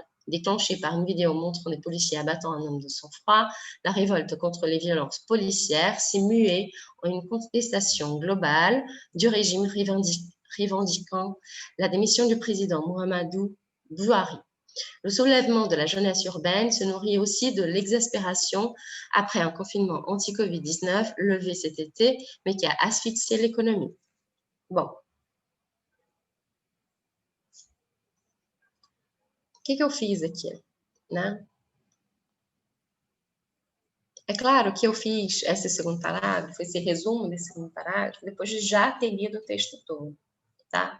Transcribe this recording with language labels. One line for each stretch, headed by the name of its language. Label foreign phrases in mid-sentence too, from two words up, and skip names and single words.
French: Déclenchée par une vidéo montrant des policiers abattant un homme de sang-froid, la révolte contre les violences policières s'est muée en une contestation globale du régime revendiquant la démission du président Muhammadu Buhari. Le soulèvement de la jeunesse urbaine se nourrit aussi de l'exaspération après un confinement anti-Covid-19 levé cet été, mais qui a asphyxié l'économie.
Portuguese: Bom. O que eu fiz aqui, né? É claro que eu fiz esse segundo parágrafo, esse resumo desse segundo parágrafo, depois de já ter lido o texto todo, tá?